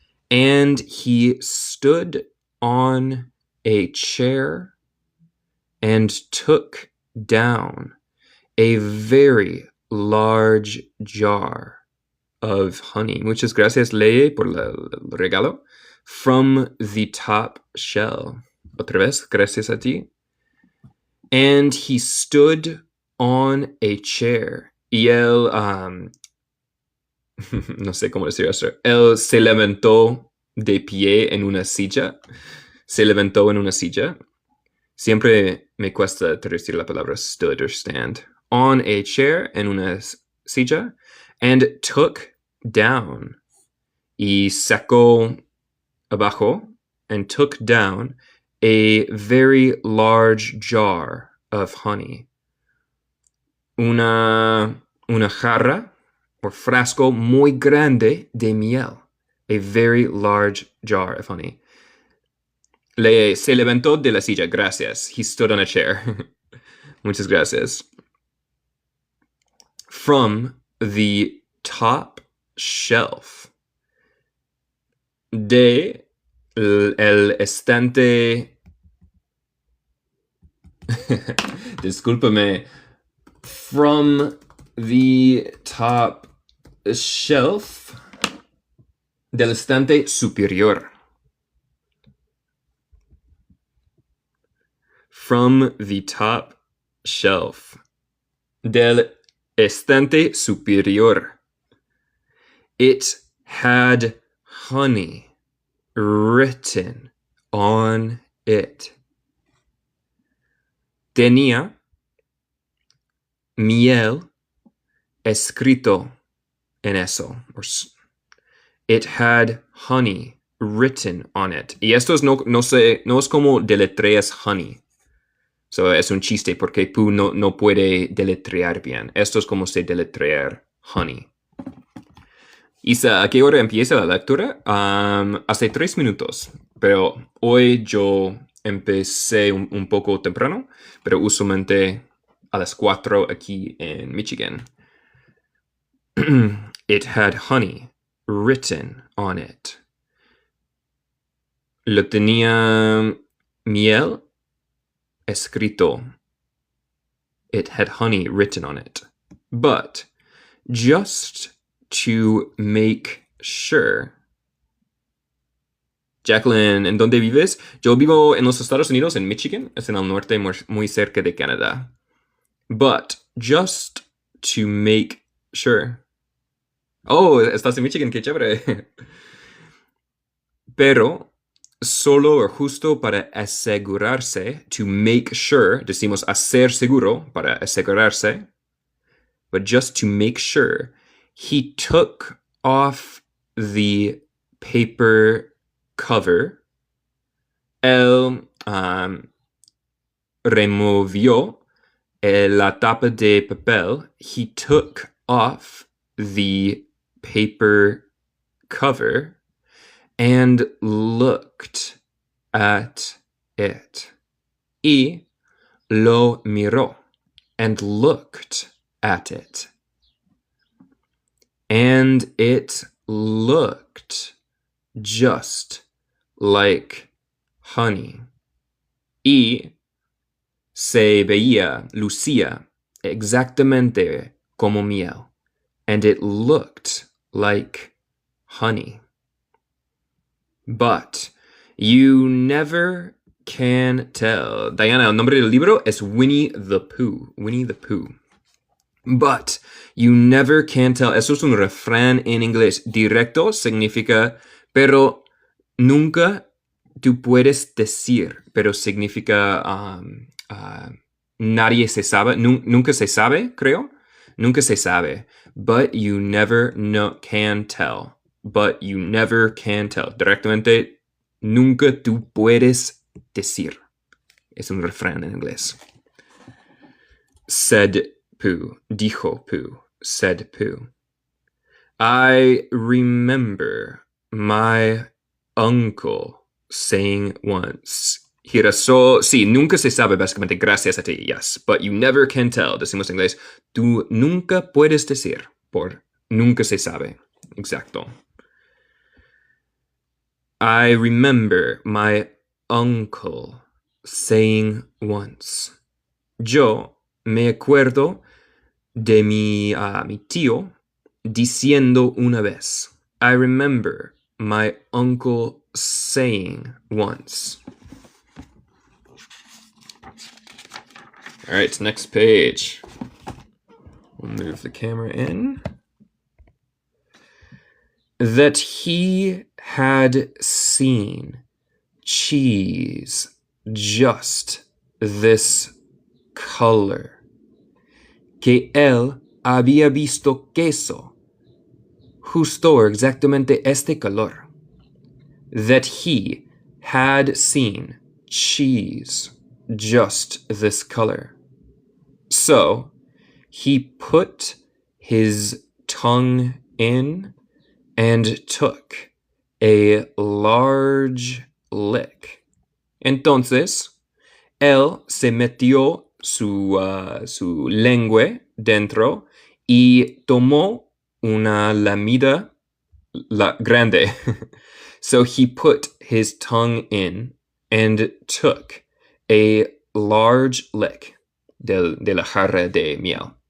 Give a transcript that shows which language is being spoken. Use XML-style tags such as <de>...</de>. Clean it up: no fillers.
<en>And he stood on a chair and took down a very large jar of honey.</en> <es>Muchas gracias, Leye, por el regalo.</es> <en>From the top shelf.</en> <es>Otra vez, gracias a ti.</es> <en>And he stood on a chair.</en> <es>Y él, no sé cómo decir esto. Él se levantó de pie en una silla. Se levantó en una silla. Siempre me cuesta traducir la palabra</es> <en>stood or stand. On a chair,</en> <es>en una silla.</es> <en>And took down.</en> <es>Y sacó abajo.</es> <en>And took down a very large jar of honey.</en> <es>Una jarra or frasco muy grande de miel.</es> <en>A very large jar of honey.</en> <es>Se levantó de la silla. Gracias.</es> <en>He stood on a chair.</en> <es>Muchas gracias.</es> <en>From the top shelf.</en> <es>De el estante. Discúlpame.</es> <en>From the top shelf</en> <es>del estante superior.</es> <en>From the top shelf</en> <es>del estante superior.</es> <en>It had honey written on it.</en> <es>Tenía miel escrito en eso.</es> <en>It had honey written on it.</en> <es>Y esto es no es como deletreas honey. So, es un chiste porque Pooh no puede deletrear bien. Esto es como se deletrear honey. Isa, ¿a qué hora empieza la lectura? Hace 3 minutos. Pero hoy yo empecé un poco temprano, pero usualmente a las 4 aquí en Michigan.</es> <en>It had honey written on it.</en> <es>Lo tenía miel escrito.</es> <en>It had honey written on it. But just to make sure.</en> <es>Jacqueline, ¿en dónde vives? Yo vivo en los Estados Unidos, en Michigan. Es en el norte, muy cerca de Canadá.</es> <en>But just to make sure.</en> <es>Oh, estás en Michigan, qué chévere. Pero solo o justo para asegurarse,</es> <en>to make sure,</en> <es>decimos hacer seguro para asegurarse.</es> <en>But just to make sure, he took off the paper cover.</en> <es>Él removió la tapa de papel.</es> <en>He took off the paper cover and looked at it.</en> <es>Y lo miró</es> <en>and looked at it. And it looked just like honey.</en> <es>Y se veía, lucía, exactamente como miel.</es> <en>And it looked like honey. But you never can tell.</en> <es>Diana, el nombre del libro es Winnie the Pooh. Winnie the Pooh.</es> <en>But you never can tell.</en> <es>Eso es un refrán en inglés. Directo significa, pero nunca tú puedes decir, pero significa nadie se sabe. Nunca se sabe, creo. Nunca se sabe.</es> <en>But you never can tell. But you never can tell.</en> <es>Directamente, nunca tú puedes decir. Es un refrán en inglés.</es> <en>Said Pooh.</en> <es>Dijo Pooh. Said Pooh.</es> <en>I remember my uncle saying once.</en> <es>Girasol. Sí, nunca se sabe, básicamente, gracias a ti, yes.</es> <en>But you never can tell.</en> <es>Decimos en inglés. Tú nunca puedes decir. Por nunca se sabe. Exacto.</es> <en>I remember my uncle saying once.</en> <es>Yo me acuerdo de mi tío diciendo una vez.</es> <en>I remember my uncle saying once. All right, next page. We'll move the camera in. That he had seen cheese just this color.</en> <es>Que él había visto queso justo exactamente este color.</es> <en>That he had seen cheese just this color. So he put his tongue in and took a large lick.</en> <es>Entonces, él se metió su lengua dentro y tomó una lamida grande.</es> <en>So he put his tongue in and took a large lick</en> <es>de la jarra de miel.</es>